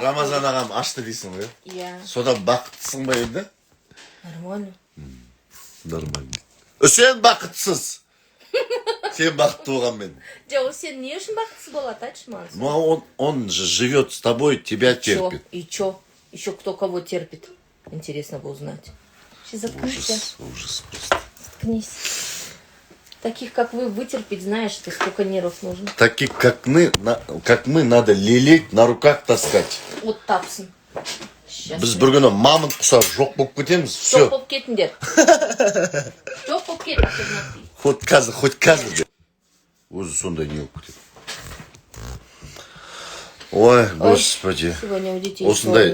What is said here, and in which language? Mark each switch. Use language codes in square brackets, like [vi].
[kk] Рамазан ағам ашты дейсің ғой. Я. Содан бақыттысың ба енді? [ru] Нормально. [kk] Нормально. Үсен бақытсыз. Сен бақытты болғанмен. Жоқ, сен не үшін бақытсыз болады, айтшы маған? [ru] Ну, он же живет с тобой, тебя терпит. И чё? Еще кто кого терпит? Интересно бы узнать. Сейчас заткнись. Ужас просто. Заткнись. Таких, как вы, вытерпеть, знаешь, ты сколько нервов нужно. Таких, как мы, надо лелеять, на руках таскать. Вот тапсын. Сейчас. [kk] Біз бір күні мамонт құсап жоқ болып кетеміз. Жоқ [ru] Все. [kk] болып кетіңдер. Жоқ болып кетіңдер. Хоть қазір деп. Өзі сондай не болып кетеді. [ru] Ой, господи. Сегодня у детей [kk] Осындай,